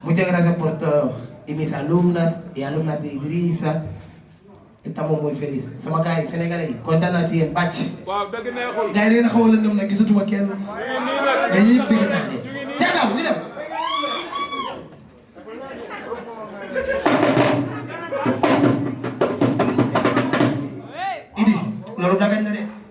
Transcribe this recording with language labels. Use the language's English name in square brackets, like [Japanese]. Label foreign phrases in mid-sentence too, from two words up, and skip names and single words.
[Spanish] Muchas gracias por todo. Y mis alumnas y alumnas de Idrissa, estamos muy felices. [Wolof] Sama gars yi sénégalais yi kontaan naa ci yéen bàcc. waaw dëgg neexul. gars yi dañu xaw a lëndëm nag gisatuma kenn. mais ñëpp bëgg naa leen. jàkkaam ñu dem. Idi loolu dagañ la de.